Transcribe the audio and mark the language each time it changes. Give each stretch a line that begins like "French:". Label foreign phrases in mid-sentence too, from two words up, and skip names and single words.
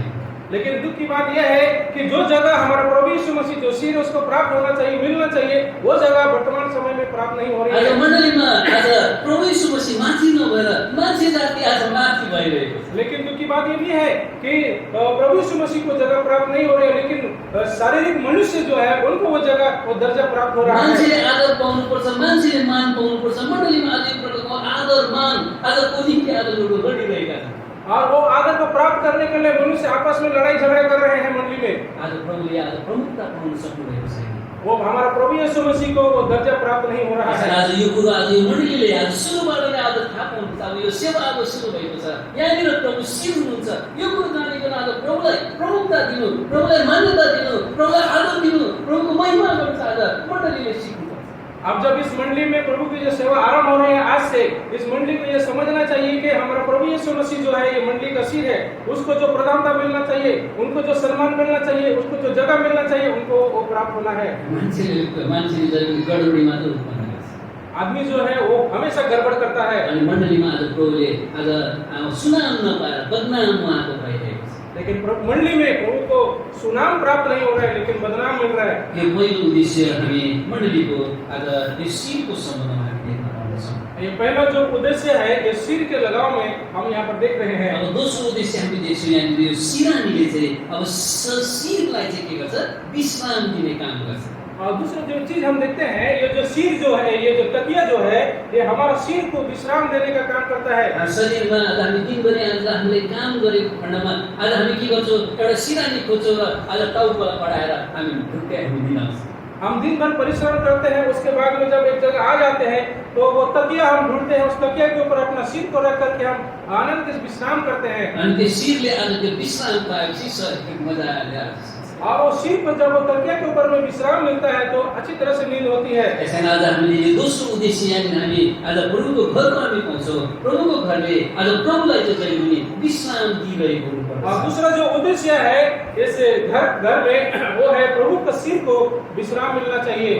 Hindi: लेकिन दुख की बात यह है कि जो जगह हमारा प्रभु यीशु मसीह जो सिर उसको प्राप्त होना चाहिए, मिलना चाहिए, वो जगह वर्तमान समय में प्राप्त नहीं हो रही है।
Nepali: आज मण्डलीमा आज प्रभु यीशु मसीह माथि नभएर मान्छे जाति आज माथि भइरहेको छ।
Hindi: लेकिन दुख की बात ये भी है कि प्रभु यीशु मसीह को जगह प्राप्त नहीं हो रही है, लेकिन शारीरिक मनुष्य जो है उनको वो जगह वो दर्जा प्राप्त हो रहा है।
Nepali: मान्छेले आदर पाउनुपर्छ, मान्छेले मान पाउनुपर्छ। मण्डलीमा आज एक प्रकारको आदर मान आज कोनीले आदर लडिरहेका छन्।
Hindi: और वो आदर को प्राप्त करने के लिए मनुष्य आपस में लड़ाई झगड़ा कर रहे हैं मंडली में।
Nepali: आज प्रभुले आज प्रमुखता पाउन सक्नुभएको छैन।
Hindi: वो हमारा प्रभु यीशु मसीह को वो दर्जा प्राप्त नहीं हो रहा है।
Nepali: आज यो कुरा आज यो मण्डलीले आज सुरुबाट नै आज थाहा पाउनुपर्छ। अब यो सेवा आज सुरु भएको छ, यहाँनिर प्रभु सिर हुनुहुन्छ। यो कुरो जानेकन आज प्रभुलाई प्रमुखता दिनु, प्रभुलाई मान्यता दिनु, प्रभुलाई आदर दिनु, प्रभुको महिमा गर्नु आज मण्डलीले सिक्नुपर्छ।
Hindi: अब जब इस मंडली में प्रभु की जो सेवा आरंभ हो रही है आज से, इस मंडली को ये समझना चाहिए कि हमारा प्रभु यीशु मसीह जो है ये मंडली का सिर है, उसको जो प्रधानता मिलना चाहिए, उनको जो सम्मान मिलना चाहिए, उसको जो जगह मिलना चाहिए, उनको वो प्राप्त होना है।
Nepali: मान्छेले गडबडी मात्र उत्पन्न गर्छ।
Hindi: आदमी जो है वो हमेशा गड़बड़ करता है।
Nepali: अनि मण्डलीमा आज प्रभुले आज सुनाम नपाएर बदनाम उहाँको भइरहेको छ।
Hindi: लेकिन मंडली में प्रभु को सुनाम प्राप्त नहीं हो रहा है, लेकिन बदनाम मिल रहा है।
Nepali: यो पहिलो उद्देश्य हामी मण्डलीको आज यो सिरको सम्बन्धमा हामी देख्न पाउँदछौँ।
Hindi: ये पहला जो उद्देश्य है, ये सिर के लगाव में हम यहाँ पर देख रहे हैं।
Nepali: अब दोस्रो उद्देश्य हामी देख्छौँ यहाँनिर यो सिरानीले चाहिँ अब सिरलाई चाहिँ के गर्छ, विश्राम दिने काम गर्छ।
Hindi: और दूसरा जो चीज हम देखते हैं, ये जो सिर जो है, ये जो तकिया जो है, ये हमारा सिर को विश्राम देने का काम करता है।
Nepali: शरीरमा आज हामी दिनभरि आज हामीले काम गरेको खण्डमा आज हामी के गर्छौँ, एउटा सिरानी खोज्छौँ र आज टाउकोलाई पढाएर हामी ढुक्कै हामी दिलाउँछौँ।
Hindi: हम दिन भर परिश्रम करते हैं, उसके बाद में जब एक जगह आ जाते हैं तो वो तकिया हम ढूंढते हैं, उस तकिया के ऊपर अपना सिर को रख करके हम आनंद से विश्राम करते हैं।
Nepali: अनि त्यो सिरले आज त्यो विश्राम पाएपछि शरीरको मजा ल्याउँछ।
Hindi: और वो सिर पर जब वो तकिया के ऊपर में विश्राम मिलता है तो अच्छी तरह से नींद होती है।
Nepali: यसैले आज हामीले यो दोस्रो उद्देश्य यहाँनिर हामी आज प्रभुको घरमा हामी पाउँछौँ। प्रभुको घरले आज प्रभुलाई चाहिँ जहिले पनि विश्राम दिइरहेको हुनुपर्छ।
Hindi: और दूसरा जो उद्देश्य है इस घर में, वो है प्रभु का सिर को विश्राम मिलना चाहिए।